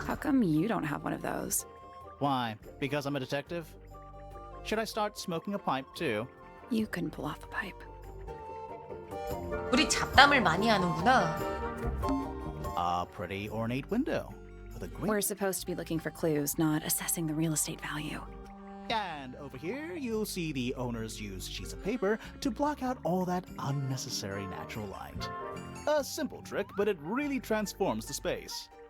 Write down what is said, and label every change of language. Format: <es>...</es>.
<en>How come you don't have one of those? Why? Because I'm a detective? Should I start smoking a pipe too? You can pull off a pipe.</en> <ko>우리 잡담을 많이 하는구나.</ko> <en>A pretty ornate window with a We're great. supposed to be looking for clues, not assessing the real estate value. And over here, you'll see the owners use sheets of paper to block out all that unnecessary natural light. A simple trick, but it really transforms the space.</en>